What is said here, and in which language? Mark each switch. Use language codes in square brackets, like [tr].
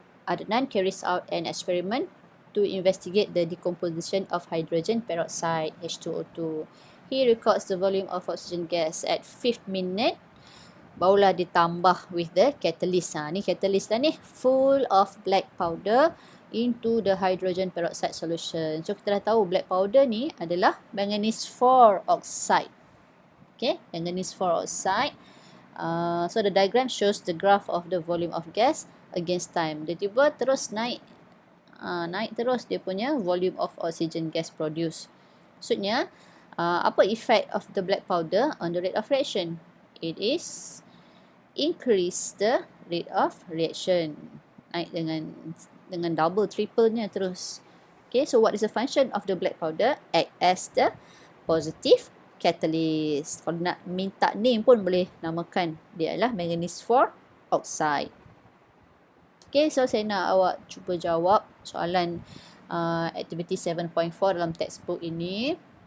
[en] Adnan carries out an experiment to investigate the decomposition of hydrogen peroxide, H2O2. He records the volume of oxygen gas at 5th minute. [ms] Barulah ditambah [en] with the catalyst. [ms] Ni catalyst dah ni. [en] Full of black powder into the hydrogen peroxide solution. [ms] So, kita dah tahu black powder ni adalah manganese 4 oxide. [en] Okay, manganese 4 oxide. So the diagram shows the graph of the volume of gas against time. [ms] Dia tiba terus naik. Naik terus dia punya [en] volume of oxygen gas produced. [ms] Maksudnya, apa [en] effect of the black powder on the rate of reaction? It is increase the rate of reaction. [ms] Naik dengan double, triple-nya terus. [en] Okay, so what is the function of the black powder? Act as the positive catalyst. [ms] Kalau nak minta name pun boleh namakan dia adalah manganese 4 oxide. Okay, so saya nak awak cuba jawab soalan activity 7.4 dalam textbook ini.